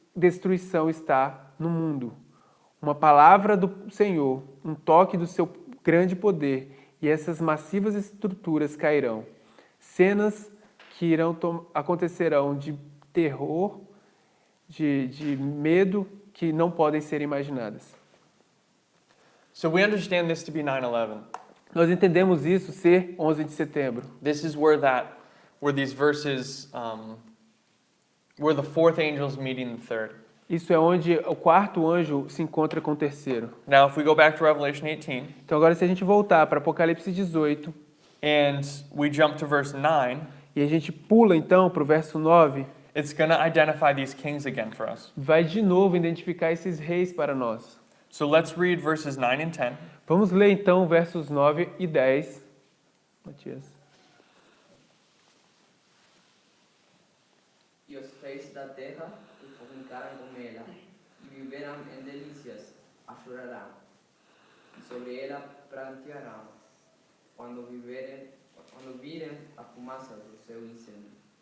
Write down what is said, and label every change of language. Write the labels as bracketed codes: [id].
[pt] destruição está no mundo. Uma palavra do Senhor, um toque do seu grande poder, e essas massivas estruturas cairão. Cenas que acontecerão de terror, de medo, que não podem ser imaginadas. [en] So we understand this to be 9/11. [pt] Nós entendemos isso ser 11 de setembro. [en] This is where these verses, where the fourth angel's meeting the third. [pt] Isso é onde o quarto anjo se encontra com o terceiro. [en] Now, if we go back to Revelation 18 [pt] Então agora se a gente voltar para Apocalipse 18 [en] and we jump to verse 9, [pt] e a gente pula então para o verso 9, [en] it's going to identify these kings again for us. [pt] vai de novo identificar esses reis para nós. [en] So let's read verses 9 and 10. [pt] Vamos ler então versos 9 e 10. Matias. E os reis da terra se fornicaram com ela, e viverão em delícias, a chorarão, e sobre ela prantearão, quando virem a fumaça do seu incêndio.